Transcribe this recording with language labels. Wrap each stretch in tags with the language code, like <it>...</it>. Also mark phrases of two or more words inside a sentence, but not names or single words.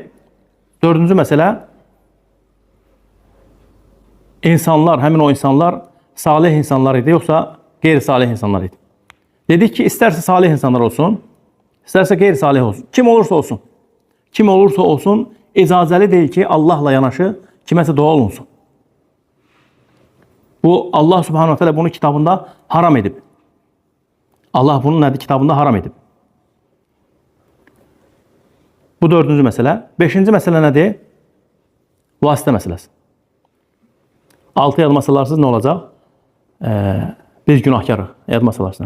<az>Dördüncü məsələ, insanlar, həmin o insanlar salih insanlar idi, yoxsa qeyri-salih insanlar idi. Dedik ki, istərsə salih insanlar olsun, istərsə qeyri-salih olsun. Kim olursa olsun, icazəli deyil ki, Allahla yanaşı kiməsə dua olunsun. Bu, Allah</az> <ar>سبحانه وتعالى</ar> <az>bunu kitabında haram edib. Allah bunu nədir? Kitabında haram edib. Bu dördüncü məsələ. Beşinci məsələ nədir? Vasitə məsələsi. 6 yadıma salarsınız, nə olacaq? Biz günahkarıq. Yadıma salarsınız.</az>